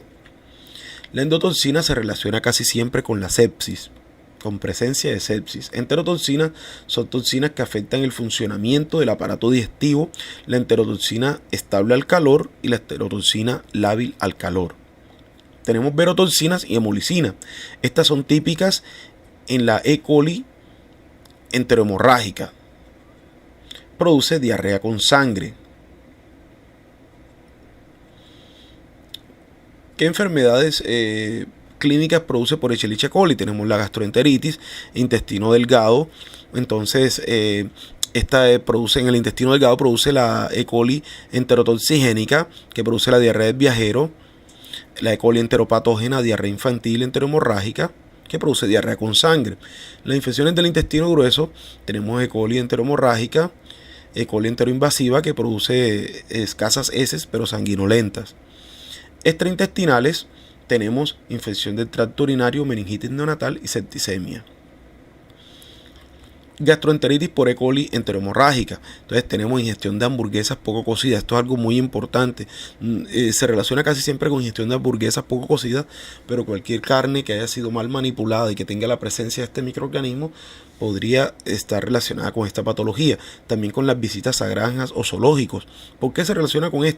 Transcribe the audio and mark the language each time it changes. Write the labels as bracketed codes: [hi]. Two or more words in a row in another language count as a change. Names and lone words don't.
[es] La endotoxina se relaciona casi siempre con la sepsis, con presencia de sepsis. Enterotoxinas son toxinas que afectan el funcionamiento del aparato digestivo, la enterotoxina estable al calor y la enterotoxina lábil al calor. Tenemos verotoxinas y hemolicinas. Estas son típicas en la E. coli enterohemorrágica. Produce diarrea con sangre. ¿Qué enfermedades clínicas produce por Escherichia coli? Tenemos la gastroenteritis, intestino delgado. Entonces, esta produce en el intestino delgado, produce la E. coli enterotoxigénica, que produce la diarrea del viajero. La E. coli enteropatógena, diarrea infantil enterohemorrágica, que produce diarrea con sangre. Las infecciones del intestino grueso, tenemos E. coli enterohemorrágica, E. coli enteroinvasiva, que produce escasas heces pero sanguinolentas. Extraintestinales, tenemos infección del tracto urinario, meningitis neonatal y septicemia. Gastroenteritis por E. coli enterohemorrágica. Entonces tenemos ingestión de hamburguesas poco cocidas. Esto es algo muy importante. Se relaciona casi siempre con ingestión de hamburguesas poco cocidas, pero cualquier carne que haya sido mal manipulada y que tenga la presencia de este microorganismo podría estar relacionada con esta patología. También con las visitas a granjas o zoológicos. ¿Por qué se relaciona con esto?